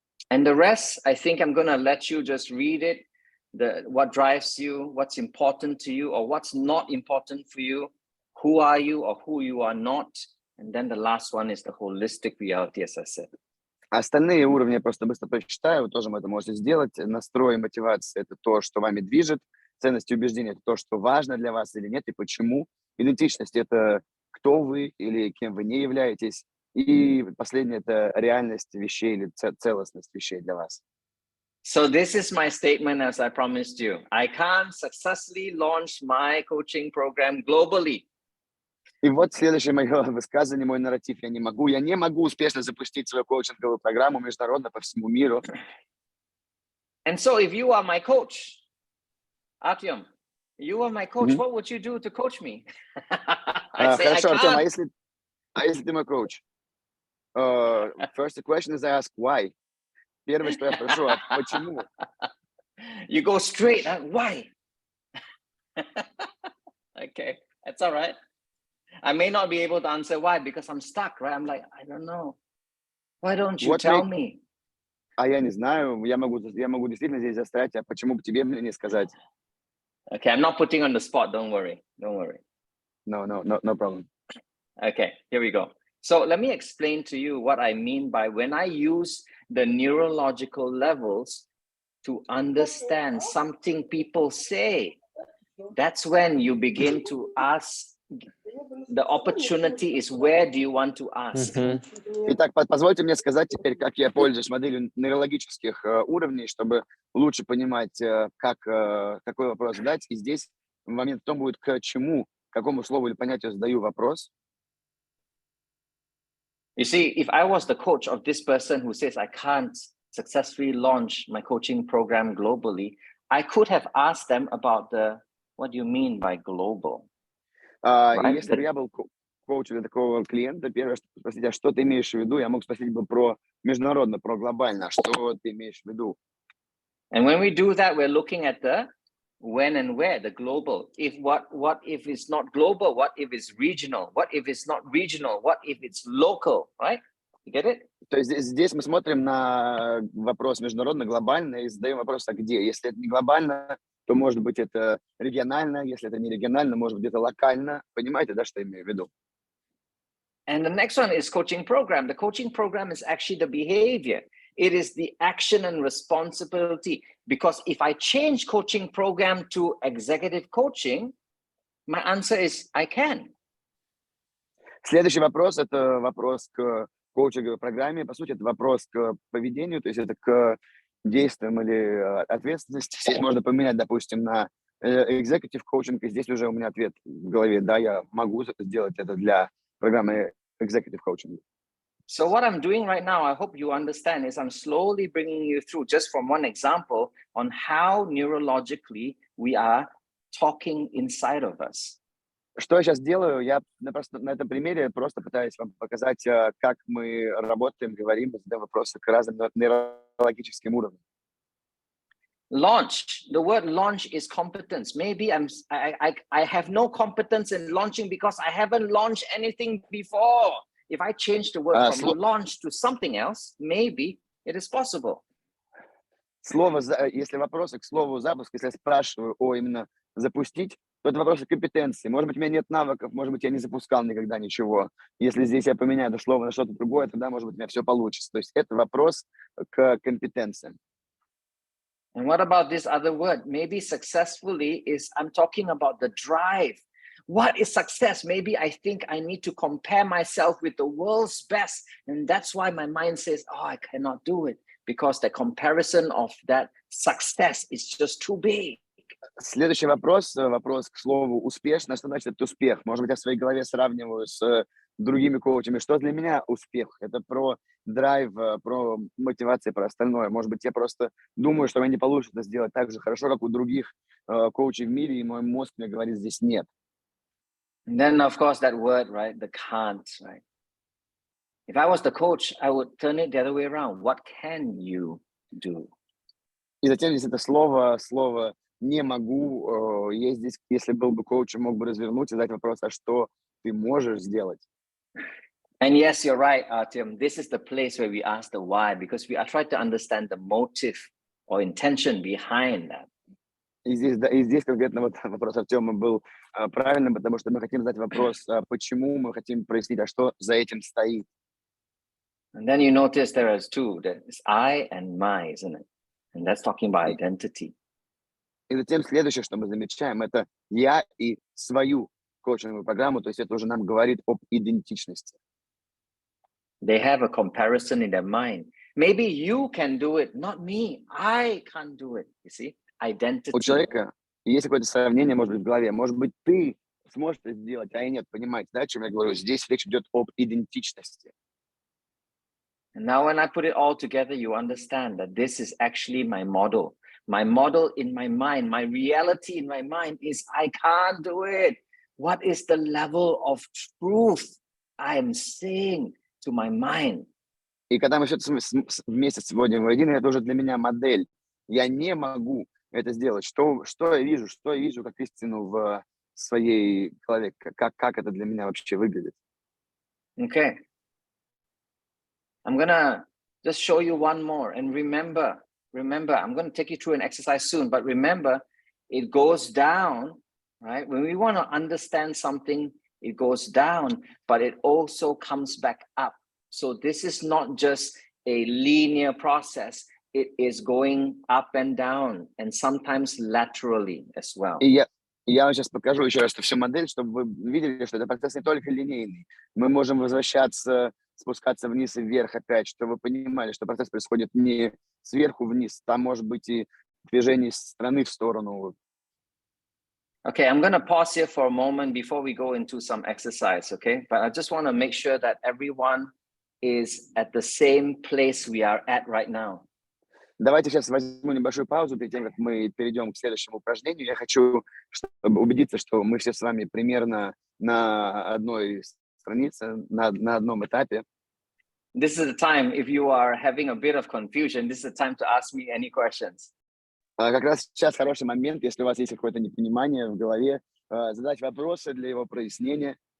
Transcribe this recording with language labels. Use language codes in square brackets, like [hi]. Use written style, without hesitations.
[en] And the rest, I think I'm going to let you just read it, what drives you, what's important to you, or what's not important for you, who are you or who you are not. And then the last one is the holistic reality, as I said. [ru] Остальные уровни я просто быстро прочитаю, вы тоже это можете сделать. Настрой и мотивация – это то, что вами движет. Ценности и убеждения – это то, что важно для вас или нет, и почему. Идентичность – это кто вы или кем вы не являетесь. И последнее – это реальность вещей или целостность вещей для вас. [en] So this is my statement, as I promised you. I can't successfully launch my coaching program globally. [ru] И вот следующее мое высказывание, мой нарратив. Я не могу успешно запустить свою коучинговую программу международно по всему миру. [en] And so if you are my coach, Artyom, you are my coach, what would you do to coach me? I say, [ru] Хорошо, [en] I [ru] Артем, [en] can't. [ru] а если ты мой коуч? [en] First question is I ask why. [ru] Первое, что я спрошу, а почему? [en] You go straight, huh? Why? Okay, that's all right. I may not be able to answer why because I'm stuck, right? I'm like, I don't know. Why don't you tell me? [ru] А я не знаю, я могу действительно здесь застрять, а почему бы тебе мне не сказать? [en] Okay, I'm not putting on the spot, don't worry. No problem. Okay, here we go. So let me explain to you what I mean by when I use the neurological levels to understand something people say. That's when you begin to ask. The opportunity is where do you want to ask? [ru] Итак, позвольте мне сказать теперь, как я пользуюсь моделью нейрологических уровней, чтобы лучше понимать, какой вопрос задать. И здесь момент в том будет, к чему, к какому слову или понятию задаю вопрос. [en] You see, if I was the coach of this person who says I can't successfully launch my coaching program globally, I could have asked them about what do you mean by global? [ru] И если бы я был коучем для такого клиента, первое, что спросить, а что ты имеешь в виду, я мог спросить бы про международно, про глобально, что ты имеешь в виду. [en] And when we do that, we're looking at the when and where, the global. What if it's not global? What if it's regional? What if it's not regional? What if it's local, right? You get it? [ru] То есть здесь мы смотрим на вопрос международно, глобально и задаем вопрос, а где? Если это не глобально, то, может быть, это регионально, если это не регионально, может быть, это локально. Понимаете, да, что я имею в виду? [en] And the next one is coaching program. The coaching program is actually the behavior. It is the action and responsibility. Because if I change coaching program to executive coaching, my answer is I can. [ru] Следующий вопрос – это вопрос к коучинговой программе. По сути, это вопрос к поведению, то есть это к действиям или ответственности. Здесь можно поменять, допустим, на executive coaching, и здесь уже у меня ответ в голове. Да, я могу сделать это для программы executive coaching. [en] So what I'm doing right now, I hope you understand, is I'm slowly bringing you through just from one example on how neurologically we are talking inside of us. [ru] Что я сейчас делаю? Я на этом примере просто пытаюсь вам показать, как мы работаем, говорим, задаем вопросы к разным нейрологическим уровням. [en] Launch. The word launch is competence. Maybe I have no competence in launching because I haven't launched anything before. If I change the word from launch to something else, maybe it is possible. [ru] Слово, если вопросы к слову запуск, если я спрашиваю о именно запустить, то это вопросы компетенции. Может быть, у меня нет навыков, может быть, я не запускал никогда ничего. Если здесь я поменяю это слово на что-то другое, тогда, может быть, у меня все получится. То есть это вопрос к компетенциям. [en] And what about this other word? Maybe successfully is, I'm talking about the drive. What is success? Maybe I think I need to compare myself with the world's best. And that's why my mind says, oh, I cannot do it. Because the comparison of that success is just too big. [ru] Следующий вопрос к слову успешно. Что значит это успех? Может быть, я в своей голове сравниваю с другими коучами. Что для меня успех? Это про драйв, про мотивацию, про остальное. Может быть, я просто думаю, что у меня не получится сделать так же хорошо, как у других коучей в мире, и мой мозг мне говорит, здесь нет. [en] And then, of course, that word, right? The can't, right? If I was the coach, I would turn it the other way around. What can you do? [ru] И затем здесь это слово «не могу». Я здесь, если был бы коучем, мог бы развернуть и задать вопрос, а что ты можешь сделать? [en] And yes, you're right, Artyom. This is the place where we ask the why, because we are trying to understand the motive or intention behind that. [ru] И здесь конкретно вот вопрос Артема был правильным, потому что мы хотим задать вопрос, почему мы хотим прояснить, а что за этим стоит. [en] And then you notice there is two, there's I and my, isn't it? And that's talking about identity. [ru] И затем следующее, что мы замечаем, это я и свою коучинговую программу, то есть это уже нам говорит об идентичности. [en] They have a comparison in their mind. Maybe you can do it, not me. I can't do it. You see, identity. [ru] У человека есть какое-то сравнение, может быть, в голове. Может быть, ты сможешь это сделать, а я нет. Понимаете, да, о чем я говорю? Здесь речь идет об идентичности. [en] And now when I put it all together, you understand that this is actually my model. My model in my mind, my reality in my mind is I can't do it. What is the level of truth I am saying to my mind? [ru] И когда мы все это вместе сводим воедино, это уже для меня модель. Я не могу это сделать. Что я вижу как истину в своей голове, как это для меня вообще выглядит. [en] Okay. I'm gonna just show you one more. And remember, I'm gonna take you through an exercise soon, but remember, it goes down, right? When we want to understand something, it goes down, but it also comes back up. So this is not just a linear process. It is going up and down, and sometimes laterally as well. [ru] И я вам сейчас покажу еще раз эту всю модель, чтобы вы видели, что это процесс не только линейный. Мы можем возвращаться, спускаться вниз и вверх опять, чтобы вы понимали, что процесс происходит не сверху вниз, там может быть и движение с стороны в сторону. [en] Okay, I'm going to pause here for a moment before we go into some exercise, okay? But I just want to make sure that everyone is at the same place we are at right now. [ru] Давайте сейчас возьму небольшую паузу перед тем, как мы перейдем к следующему упражнению. Я хочу убедиться, что мы все с вами примерно на одной странице, на одном этапе. [en] This is the time, if you are having a bit of confusion, this is the time to ask me any questions. [ru] Как раз сейчас хороший момент, если у вас есть какое-то непонимание в голове, задать вопросы для его прояснения.